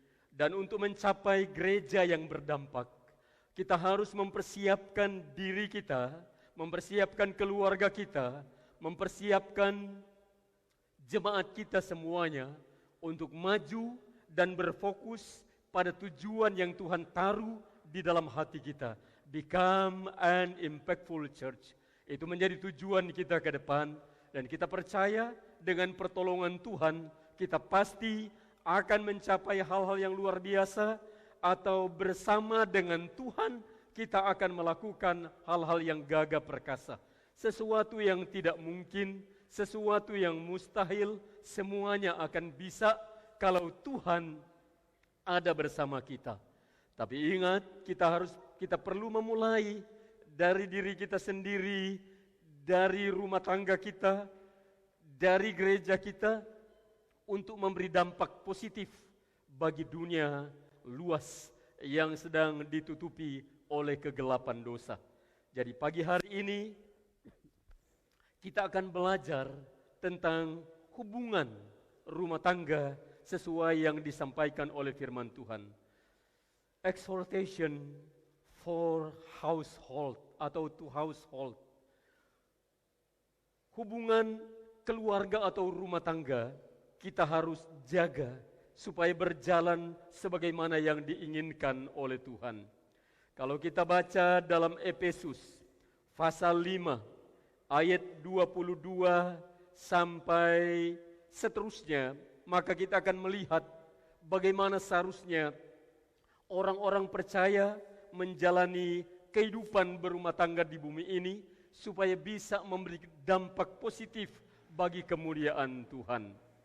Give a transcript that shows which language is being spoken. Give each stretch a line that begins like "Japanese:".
Indonesian: Dan untuk mencapai gereja yang berdampak, kita harus mempersiapkan diri kita, mempersiapkan keluarga kita, mempersiapkan jemaat kita semuanya untuk maju dan berfokus pada tujuan yang Tuhan taruh di dalam hati kita.
English: Become an impactful church.
Indonesian: Itu menjadi tujuan kita ke depan, dan kita percaya dengan pertolongan Tuhan, kita pasti akan mencapai hal-hal yang luar biasa, atau bersama dengan Tuhan kita akan melakukan hal-hal yang gagah perkasa. Sesuatu yang tidak mungkin, sesuatu yang mustahil, semuanya akan bisa kalau Tuhan ada bersama kita. Tapi ingat, kita perlu memulai dari diri kita sendiri, dari rumah tangga kita, dari gereja kita, untuk memberi dampak positif bagi dunia luas yang sedang ditutupi oleh kegelapan dosa. Jadi pagi hari ini kita akan belajar tentang hubungan rumah tangga sesuai yang disampaikan oleh firman Tuhan.
English: Exhortation for household
Indonesian: atau
English: to household.
Indonesian: Hubungan keluarga atau rumah tangga kita harus jaga supaya berjalan sebagaimana yang diinginkan oleh Tuhan. Kalau kita baca dalam Efesus pasal 5 ayat 22 sampai seterusnya, maka kita akan melihat bagaimana seharusnya orang-orang percaya menjalani kehidupan berumah tangga di bumi ini supaya bisa memberi dampak positif bagi kemuliaan Tuhan.